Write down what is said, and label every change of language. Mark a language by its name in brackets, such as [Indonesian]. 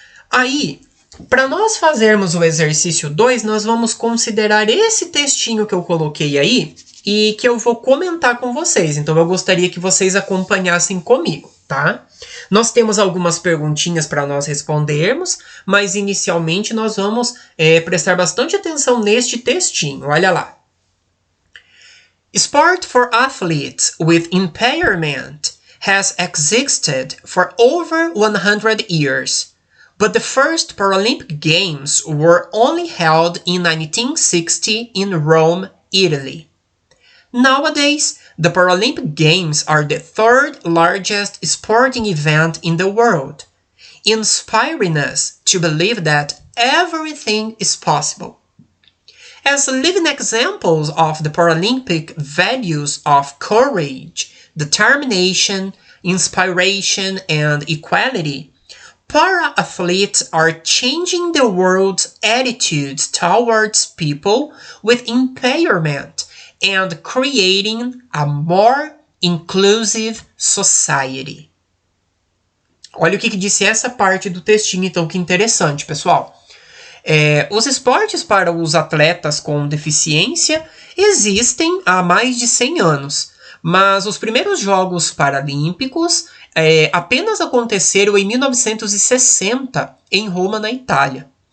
[Portuguese] Aí, para nós fazermos o exercício 2, nós vamos considerar esse textinho que eu coloquei aí e que eu vou comentar com vocês. Então, eu gostaria que vocês acompanhassem comigo, tá? Nós temos algumas perguntinhas para nós respondermos, mas inicialmente nós vamos prestar bastante atenção neste textinho. Olha lá. [English] Sport for athletes with impairment has existed for over 100 years, but the first Paralympic Games were only held in 1960 in Rome, Italy. Nowadays, the Paralympic Games are the third largest sporting event in the world, inspiring us to believe that everything is possible. As living examples of the Paralympic values of courage, determination, inspiration, and equality, para-athletes are changing the world's attitudes towards people with impairment and creating a more inclusive society. [Portuguese] Olha o que disse essa parte do textinho, então, que interessante, pessoal. Os esportes para os atletas com deficiência existem há mais de 100 anos, mas os primeiros Jogos Paralímpicos apenas aconteceram em 1960, em Roma, na Itália.